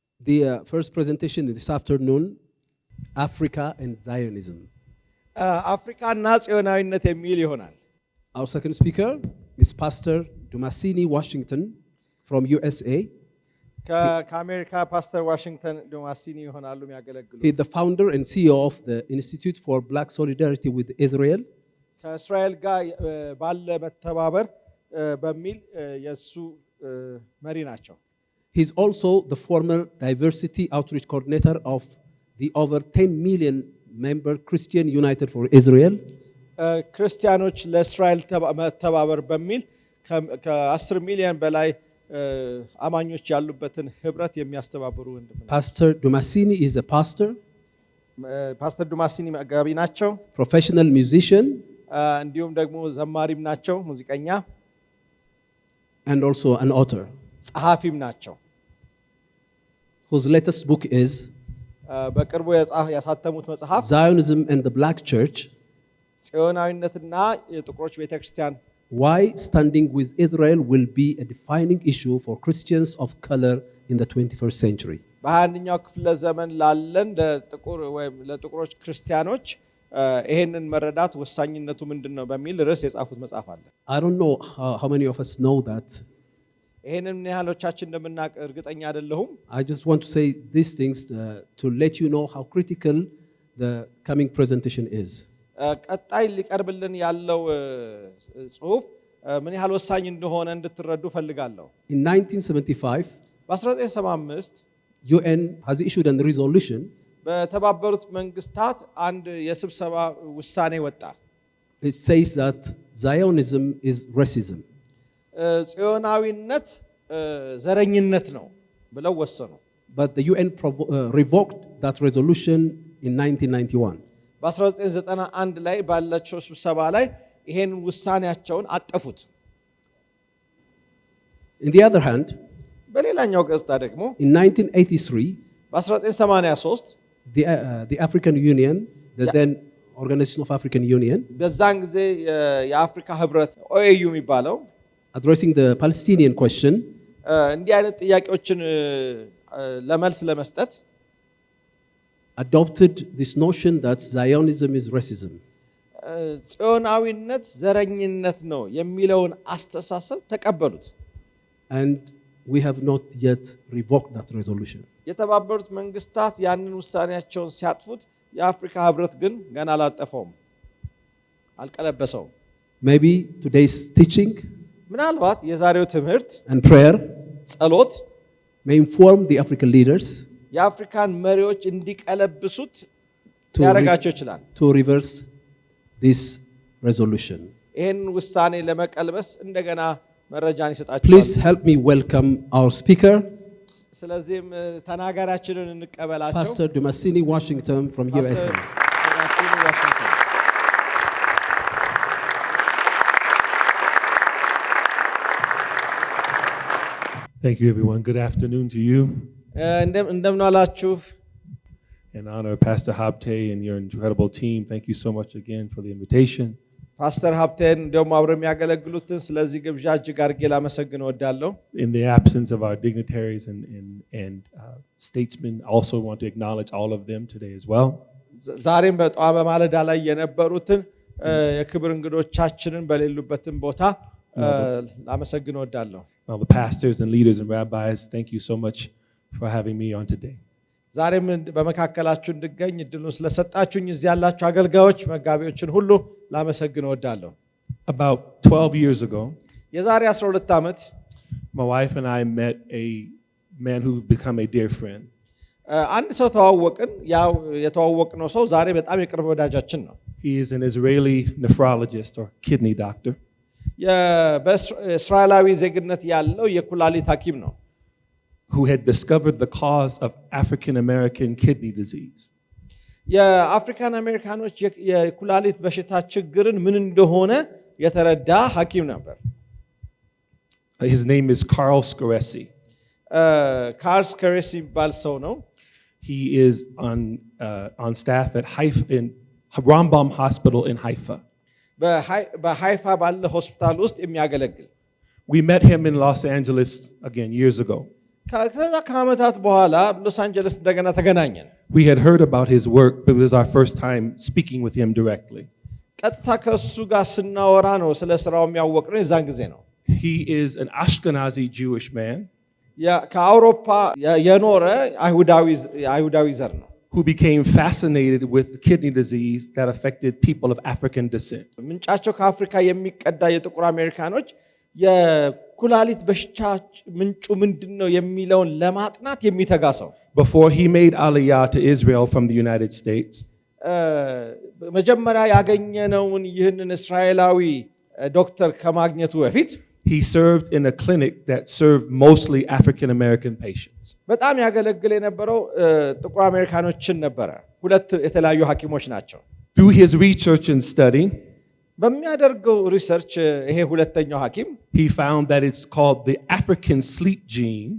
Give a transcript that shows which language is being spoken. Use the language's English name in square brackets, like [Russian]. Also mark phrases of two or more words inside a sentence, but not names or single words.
[English] The first presentation this afternoon, Africa and Zionism. [Amharic] አፍሪካና ጽዮናዊነት የሚል ይሆናል። [English] Our second speaker is Pastor Dumasini Washington from USA. [Amharic] ከአሜሪካ ፓስተር ዋሽንግተን ዱማሲኒ ይሆናሉ የሚያገለግሉት። [English] He is the founder and CEO of the Institute for Black Solidarity with Israel. [Amharic] ከእስራኤል ጋር ባለ መተባበር በሚል የሱ መሪ ናቸው። [English] He is also the former diversity outreach coordinator of the over 10 million member Christian United for Israel. [Amharic] ክርስቲያኖች ለእስራኤል መተባበር በሚል ከ10 ሚሊዮን በላይ አማኞች ያሉበትን ህብረት የሚያስተባብሩ ወንድም ናቸው። [English] Pastor Dumasini is a pastor, [Amharic] ፓስተር ዱማሲኒ መጋቢ ናቸው። [English] professional musician, [Amharic] እንዲሁም ደግሞ ዘማሪም ናቸው፣ ሙዚቀኛ [English] and also an author, [Amharic] ጸሐፊም ናቸው። [English] whose latest book is [Amharic] በቅርቡ ያሳተሙት መጽሐፍ [English] Zionism and the Black Church: [Amharic] ጽዮናዊነትና የጥቁሮች ቤተክርስቲያን [English] Why Standing with Israel Will Be a Defining Issue for Christians of Color in the 21st Century. [Amharic] በ21ኛው ክፍለ ዘመን ላለን ለጥቁሮች ክርስቲያኖች ይሄንን መረዳት ወሳኝነቱ ምንድነው በሚል ርዕስ የጻፉት መጽሐፍ አለ። [English] I don't know how many of us know that. [Amharic] ይሄንን ያህሎቻችን እንደምናውቅ እርግጠኛ አይደለሁም። [English] I just want to say these things to let you know how critical the coming presentation is. [Amharic] ቀጣይ ሊቀርብልን ያለው ጽሁፍ ምን ያህል ወሳኝ እንደሆነ እንድትረዱ ፈልጋለሁ። [English] In 1975, [Amharic] በ1975 [English] UN has issued a resolution. [Amharic] በተባበሩት መንግስታት አንድ የስብሰባ ውሳኔ ወጣ። [English] It says that Zionism is racism. [Amharic] ጽዮናዊነት ዘረኝነት ነው ብለው ወሰኑ። [English] But the UN revoked that resolution in 1991. [Amharic] በ1991 ላይ ባለችው ስብሰባ ላይ ይሄን ውሳኔያቸውን አጠፉት። [English] In the other hand, [Amharic] በሌላኛው ገጽታ ደግሞ [English] in 1983, [Amharic] በ1983 [English] the African Union, the then Organization of African Union, [Amharic] በዛን ጊዜ የአፍሪካ ህብረት OAU የሚባለው [English] addressing the Palestinian question, [Amharic] እንዲህ አይነት ጥያቄዎችን ለመልስ ለመስጠት [English] adopted this notion that Zionism is racism. [Amharic] ጽዮናዊነት ዘረኝነት ነው የሚለውን አስተሳሰብ ተቀበሉት። [English] And we have not yet revoked that resolution. [Amharic] የተባበሩት መንግስታት ያንን ውሳኔያቸውን ሲያጥፉት የአፍሪካ ህብረት ግን ገና አላጠፈውም፣ አልቀለበሰውም። [English] Maybe today's teaching [Amharic] ምናልባት የዛሬው ትምህርት [English] and prayer [Amharic] ጸሎት [English] may inform the African leaders [Amharic] የአፍሪካን መሪዎች እንዲቀለብሱት ያረጋቸው ይችላል። [English] to reverse this resolution. [Amharic] ይሄን ውሳኔ ለመቀልበስ እንደገና መረጃን ይሰጣቸዋል። [English] Please help me welcome our speaker, [Amharic] ስለዚህም ተናጋሪያችንን እንቀበላቸው። [English] Pastor Dumasini Washington from USA. Thank you, everyone. Good afternoon to you. [Amharic] እንደምን ዋላችሁ? [English] In honor of Pastor Habte and your incredible team, thank you so much again for the invitation. [Amharic] ፓስተር ሀብቴን እንደውም አብረው የሚያገለግሉትን ስለዚህ ግብዣ እጅግ አድርጌ ላመሰግን እወዳለሁ። [English] In the absence of our dignitaries and statesmen, I also want to acknowledge all of them today as well. [Amharic] ዛሬም በጠዋት በማለዳ ላይ የነበሩትን የክብር እንግዶቻችንን በሌሉበትም ቦታ ላመሰግን እወዳለሁ። [English] All the pastors and leaders and rabbis, thank you so much for having me on today. [Amharic] ዛሬም በመካከላችሁ እንድገኝ እድሉን ስለሰጣችሁኝ እዚህ ያላችሁ አገልጋዮች መጋቢዎችን ሁሉ ላመሰግን እወዳለሁ። [English] About 12 years ago, [Amharic] የዛሬ 12 ዓመት [English] my wife and I met a man who became a dear friend. [Amharic] አንድ ሰው ተዋወቅን። ያው የተዋወቅነው ሰው ዛሬ በጣም የቅርብ ወዳጃችን ነው። [English] He is an Israeli nephrologist or kidney doctor. [Amharic] በእስራኤላዊ ዜግነት ያለው የኩላሊት ሐኪም ነው። [English] Who had discovered the cause of African American kidney disease. [Amharic] የአፍሪካን አሜሪካኖች የኩላሊት በሽታ ችግርን ምን እንደሆነ የተረዳ ሐኪም ነበር። [English] His name is Carl Scaresi. [Amharic] ካርል ስካሬሲ የሚባል ሰው ነው። [English] He is on staff at Haifa in Rambam Hospital in Haifa. [Amharic] በሃይፋ ባለ ሆስፒታል ውስጥ የሚያገለግል [English] We met him in Los Angeles again years ago. [Amharic] ከዛ ከዓመታት በኋላ ሎስ አንጀለስ እንደገና ተገናኘን። [English] We had heard about his work, but it was our first time speaking with him directly. [Amharic] ቀጥታ ከሱ ጋር ስናወራ ነው ስለ ስራው የሚያወቅነው የዛን ጊዜ ነው። [English] He is an Ashkenazi Jewish man [Amharic] ከአውሮፓ የኖረ አይሁዳዊ ዘር ነው። [English] who became fascinated with kidney disease that affected people of African descent. [Amharic] ምንጫቸው ከአፍሪካ የሚቀዳ የጥቁር አሜሪካኖች የኩላሊት በሽታ ምንጩ ምንድነው የሚለውን ለማጥናት የሚተጋ ሰው። [English] Before he made Aliyah to Israel from the United States, [Amharic] መጀመሪያ ያገኘነውን ይህንን እስራኤላዊ ዶክተር ከማግኘቱ በፊት [English] he served in a clinic that served mostly African American patients. [Amharic] በጣም ያገለግል የነበረው ጥቁር አሜሪካኖችን ነበረ። ሁለት የተለያዩ ሐኪሞች ናቸው። [English] Through his research and study, [Amharic] በሚያደርገው ሪሰርች ይሄ ሁለተኛው ሐኪም [English] he found that it's called the African sleep gene